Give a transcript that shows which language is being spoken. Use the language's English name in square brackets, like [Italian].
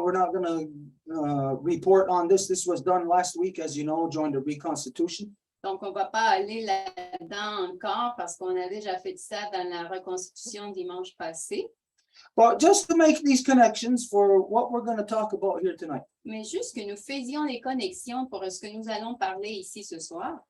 [English] We're not going to report on this. This was done last week, as you know, during the reconstitution. [French] Donc, on ne va pas aller là-dedans encore parce qu'on a déjà fait ça dans la reconstitution dimanche passé. [English] But just to make these connections for what we're going to talk about here tonight. [French] Mais juste que nous faisions les connexions pour ce que nous allons parler ici ce soir.